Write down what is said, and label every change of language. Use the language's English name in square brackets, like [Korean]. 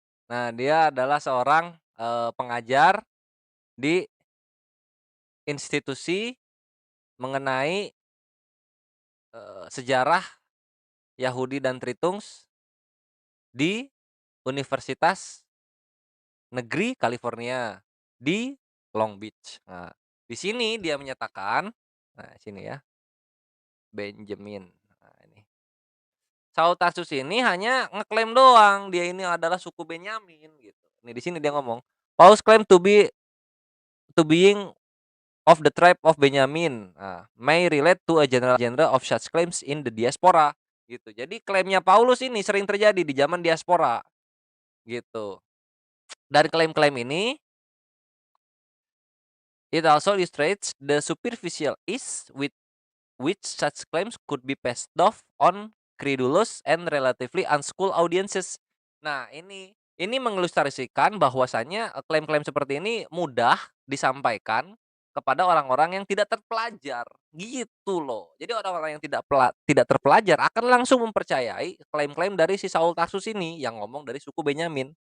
[Indonesian] Nah, dia adalah seorang, pengajar di institusi mengenai, sejarah Yahudi dan Tritungs di Universitas Negeri California di Long Beach. Nah, di sini dia menyatakan, nah sini ya, Benjamin, nah ini. Saul Tarsus ini hanya ngeklaim doang, dia ini adalah suku Benyamin gitu. Nih di sini dia ngomong, [English] "Paul claim to being of the tribe of Benjamin, may relate to a general genre of such claims in the diaspora." [Indonesian] Gitu. Jadi klaimnya Paulus ini sering terjadi di zaman diaspora, gitu. Dan klaim-klaim ini, [English] it also illustrates the superficial ease with which such claims could be passed off on credulous and relatively unschooled audiences. [Indonesian] Nah, ini mengilustrasikan bahwasannya, klaim-klaim seperti ini mudah disampaikan kepada orang-orang yang tidak terpelajar, gitu loh. Jadi orang-orang yang tidak terpelajar akan langsung mempercayai klaim-klaim dari si Saul Tarsus ini yang ngomong dari suku Benyamin.